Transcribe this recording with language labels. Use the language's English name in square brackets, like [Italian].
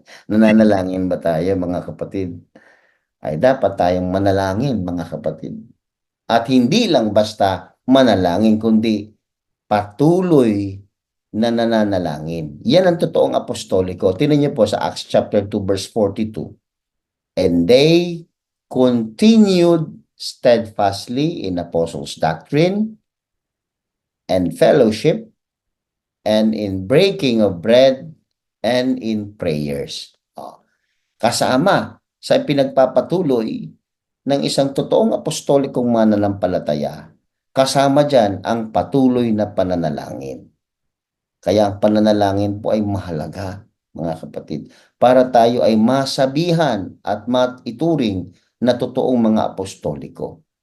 [Filipino] Nananalangin ba tayo, mga kapatid? Ay dapat tayong manalangin, mga kapatid. At hindi lang basta manalangin, kundi patuloy na nananalangin. Yan ang totoong apostoliko. Tingnan niyo po sa Acts chapter 2 verse 42. [English] And they continued steadfastly in apostles' doctrine and fellowship and in breaking of bread and in prayers. [Filipino] Kasama sa pinagpapatuloy ng isang totoong apostolikong mananampalataya, kasama dyan ang patuloy na pananalangin. Kaya ang pananalangin po ay mahalaga, mga kapatid, para tayo ay masabihan at maituring na totoong mga apostoliko.